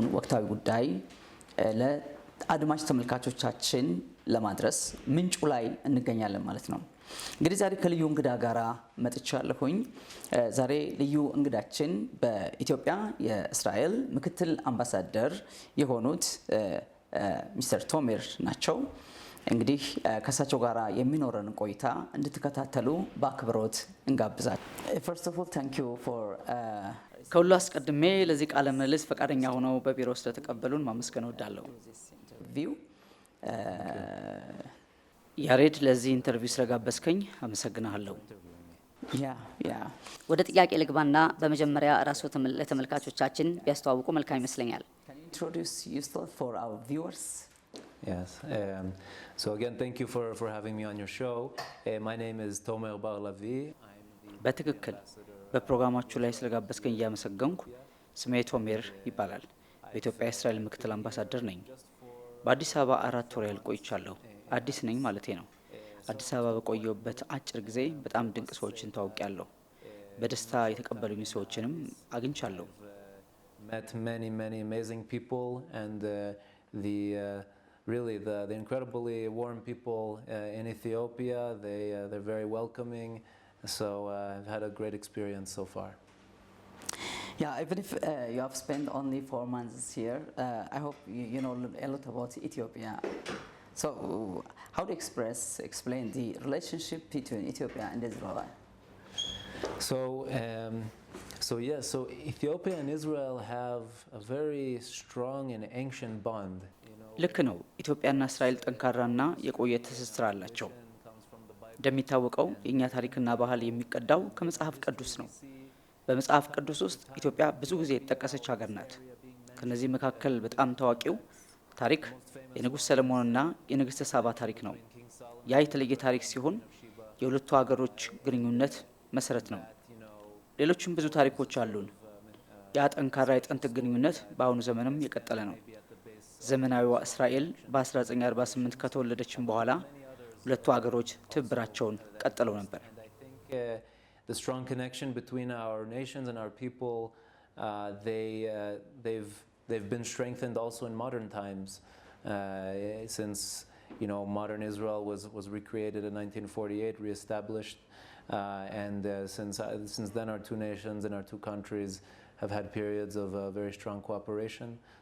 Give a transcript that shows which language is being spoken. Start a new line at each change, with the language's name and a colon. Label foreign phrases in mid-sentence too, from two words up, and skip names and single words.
Amharic: ወቅታዊ ጉዳይ ለአድማጭ ተመልካቾቻችን ለማድረስ ምንጩ ላይ እንገኛለን ማለት ነው። እንግዲህ ዛሬ ከልዩ እንግዳ ጋራ መጥቻለሁኝ። ዛሬ ልዩ እንግዳችን በኢትዮጵያ የእስራኤል ምክትል አምባሳደር የሆኑት ሚስተር ቶሜር ናቸው። እንግዲህ ከሳቸው ጋራ የሚኖረን ቆይታ እንድትከታተሉ በአክብሮት እንጋብዛለን።
English: First of all, thank you for
Amharic: ከሁሉ አስቀድሜ ለዚህ ቃለ ምልልስ ፈቃደኛ ሆነው በቢሮ ስለተቀበሉን ማመስገን እወዳለሁ። ያሬድ ለዚህ ኢንተርቪው ስለጋበዝከኝ አመሰግናለሁ። ወደ ጥያቄ ልግባና በመጀመሪያ ራስዎ ለተመልካቾቻችን ቢያስተዋውቁ መልካም ይመስለኛል።
English: introduce yourself for our viewers. Yes. So again, thank you for having me on your show. My name is Tomer Bar-Lavi.
Amharic: በትክክል በፕሮግራማችሁ ላይ ስለጋበዝከኝ እያመሰገንኩ ስሜ ቶሜር ይባላል። በኢትዮጵያ የእስራኤል ምክትል አምባሳደር ነኝ። በአዲስ አበባ 4 ወር ያህል ቆይቻለሁ። አዲስ ነኝ ማለቴ ነው። አዲስ አበባ በቆየሁበት አጭር ጊዜ በጣም ድንቅ ሰዎችን ተዋውቂያለሁ። በደስታ የተቀበሉኝ ሰዎችንም አግኝቻለሁ።
English: Met many amazing people and really the incredibly warm people in Ethiopia. They're very welcoming. So I've had a great experience so far. Yeah, even if you have spent only 4 months here, I hope you know a lot about Ethiopia. So how to explain the relationship between Ethiopia and Israel? So Ethiopia and Israel have a very strong and ancient bond.
Amharic: ልክ ነው። ኢትዮጵያና እስራኤል ጠንካራና የቆየ ትስስር አላቸው። እንደሚታወቀው የእኛ ታሪክና ባህል የሚቀዳው ከመጽሐፍ ቅዱስ ነው። በመጽሐፍ ቅዱስ ውስጥ ኢትዮጵያ ብዙ ጊዜ የተጠቀሰች ሀገር ናት። ከነዚህ መካከል በጣም ታዋቂው ታሪክ የንጉሥ ሰለሞንና የንግሥተ ሳባ ታሪክ ነው። ያ የተለየ ታሪክ ሲሆን የሁለቱ ሀገሮች ግንኙነት መሰረት ነው። ሌሎችም ብዙ ታሪኮች አሉን። ያ ጠንካራ የጥንት ግንኙነት በአሁኑ ዘመንም የቀጠለ ነው። ዘመናዊዋ እስራኤል በ1948 ከተወለደችም በኋላ ሁለቱ ሀገሮች ትብብራቸውን ቀጥለው ነበር።
English: The strong connection between our nations and our people, they've been strengthened also in modern times, since modern Israel was recreated in 1948, reestablished, and since then our two nations and our two countries have had periods of very strong cooperation.